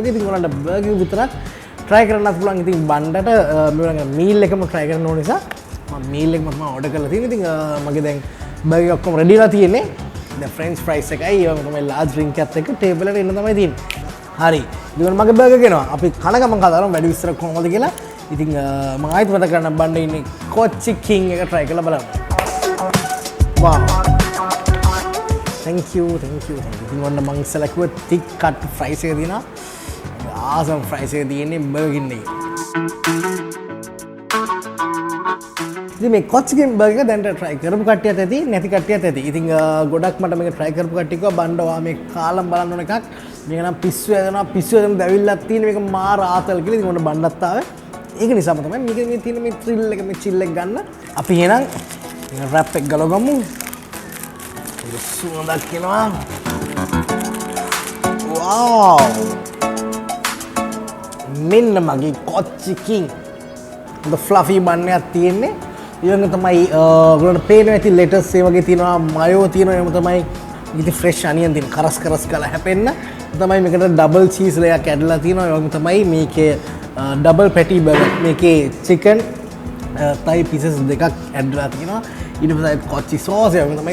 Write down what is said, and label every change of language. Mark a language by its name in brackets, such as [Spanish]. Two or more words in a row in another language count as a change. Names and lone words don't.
[Sinhala] ඉතින් ඔයාලට බර්ගර් විතරක් try කරන්නත් පුළුවන්. ඉතින් බණ්ඩාට මේ මීල් එකම try කරන්න ඕන නිසා මම මීල් එකම තමයි order කරලා තියෙන්නේ. ඉතින් මගේ දැන් බර්ගර් ඔක්කොම ready ලා තියෙන්නේ. දැන් [English] French fries [Sinhala] එකයි ඒ වගේම තමයි [English] large drink [Sinhala] එකත් එක්ක ටේබල් එකට එන්න තමයි තියෙන්නේ. හරි. ඉතින් මගේ බර්ගර් ගෙනවා. අපි කන ගමන් කතා කරමු වැඩි විස්තර කොහොමද කියලා. ඉතින් මම ආයෙත් මතක කරන්න බණ්ඩේ ඉන්නේ කොච්චි කිං එක try කරලා බලන්න. [English] wow thank you. [Sinhala] ඉතින් ඔන්න මං ඉස්සලා කිව්ව [English] thick cut fries [Sinhala] එක දිනා [English] awesome fries [Sinhala] එක තියෙන්නේ බර්ගර් කින් එකේ. ඉතින් මේ කොච්චි කිං බර්ගර් දැන් try කරපු කට්ටියත් ඇති නැති කට්ටියත් ඇති. ඉතින් ගොඩක් මට මේක try කරපු කට්ටිය කිව්වා බණ්ඩ ඔයා මේ කාලම් බලන්න ඕන එකක්. මේක නම් පිස්සු ඇදෙනවා දැවිල්ලක් තියෙන මේක මාර ආතල් කියලා. ඉතින් ඔන්න බණ්ඩත් ආවේ. ඒක නිසාම තමයි මේකේ තියෙන මේ thrill එක මේ chill එක ගන්න. අපි එහෙනම් wrap එක ගලවගමු. ඒක සුවඳක් එනවා. wow මෙන්න මගේ කොච්චි කිං. [English] the fluffy bun [Sinhala] එකක් තියෙන්නේ. ඊළඟ තමයි ඔයගොල්ලන්ට පේනවා ඇති ලෙටස් ඒ වගේ තියෙනවා මයෝ තියෙනවා එහෙම තමයි ඉතින් [English] fresh onion [Sinhala] තියෙන කරස් කරලා හැපෙන්න තමයි මේකට [English] double cheese [Sinhala] ලේයක් ඇඩලා තියෙනවා ඒ වගේ තමයි මේකේ [English] double patty burger [Sinhala] මේකේ [English] chicken thigh pieces [Sinhala] දෙකක් ඇඩලා තියෙනවා ඊට පස්සේ කොච්චි සෝස් එක තමයි